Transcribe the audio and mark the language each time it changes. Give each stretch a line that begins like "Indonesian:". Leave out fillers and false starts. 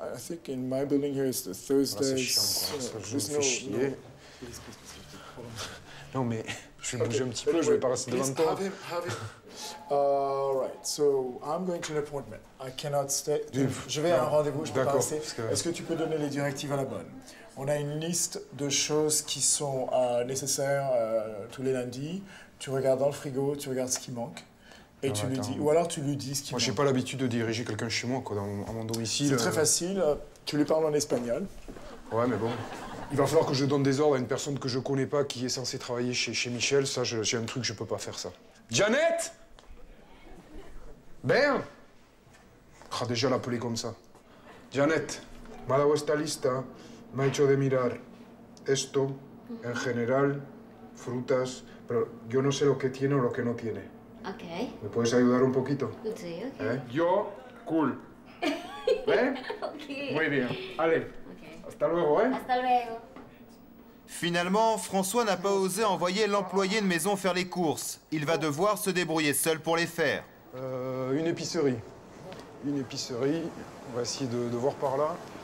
English: I think in my building here it's the Thursdays...
French: c'est chiant, quoi. Je me fais chier. Non, mais je vais bouger un petit peu, je vais pas rester devant toi.
English: Have him. All right, so I'm going to an appointment. I cannot stay.
French: Je vais à un rendez-vous, je peux pas rester. Est-ce que tu peux donner les directives à la bonne? On a une liste de choses qui sont nécessaires tous les lundis. Tu regardes dans le frigo, tu regardes ce qui manque. Et tu lui dis, ou alors tu lui dis ce qui manque. Moi, j'ai pas l'habitude de diriger quelqu'un chez moi, quoi, à mon domicile. C'est très facile. Tu lui parles en espagnol. Ouais, mais bon. Il va falloir que je donne des ordres à une personne que je connais pas qui est censée travailler chez Michel. Ça, j'ai un truc, je peux pas faire ça. Janet! Ben! Ah, déjà l'appeler comme ça.
Spanish: Janet, me ha dado esta lista, me ha hecho de mirar esto, en general, frutas, pero yo no sé lo que tiene o lo que no tiene. Ok. ¿Me puedes ayudar un poquito? Sí, ok. Yo, cool. ¿Eh? Ok. Muy bien. Allez, hasta luego, ¿eh? Hasta luego.
French: Finalement, François n'a pas osé envoyer l'employé de maison faire les courses. Il va devoir se débrouiller seul pour les faire. Une épicerie. Une épicerie. On va essayer de voir par là.